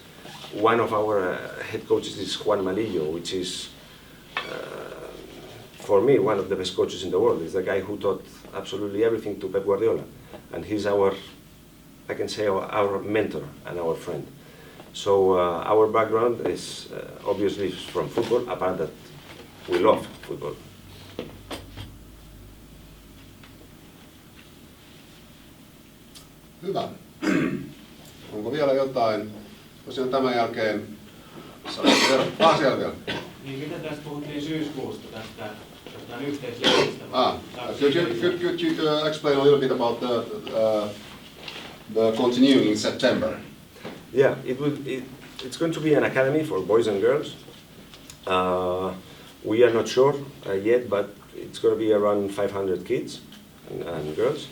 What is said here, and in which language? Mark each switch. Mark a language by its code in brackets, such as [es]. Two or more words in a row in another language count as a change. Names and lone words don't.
[en] One of our head coaches is Juan Malillo, which is, for me, one of the best coaches in the world. He's the guy who taught absolutely everything to Pep Guardiola. And he's I can say, our mentor and our friend. So our background is obviously from football, apart that we love football. [fi] Hyvä. Onko vielä jotain? Tosiaan tämän jälkeen siellä vielä. Niin, mitä tästä puhuttiin syyskuusta tästä yhteistyöstä? [en] Could you explain a little bit about the continuing in September? Yeah, it's going to be an academy for boys and girls. We are not sure yet, but it's going to be around 500 kids and girls.